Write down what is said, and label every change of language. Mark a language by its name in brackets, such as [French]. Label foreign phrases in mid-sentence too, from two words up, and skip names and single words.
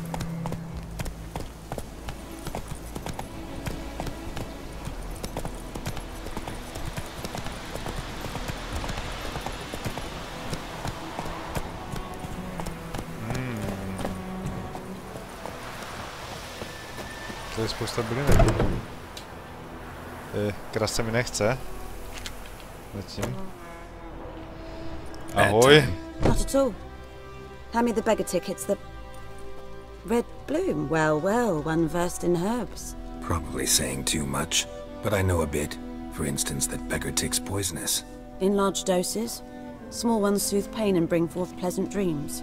[Czech] To je spousta bylinek. Kras se mi nechce. Letím. Ahoj. [English] Not at all. Hand me the beggar tickets, the... Red bloom. Well, well, one versed in herbs. Probably saying too much, but I know a bit. For instance, that beggar tick's poisonous. In large doses. Small ones soothe pain and bring forth pleasant dreams.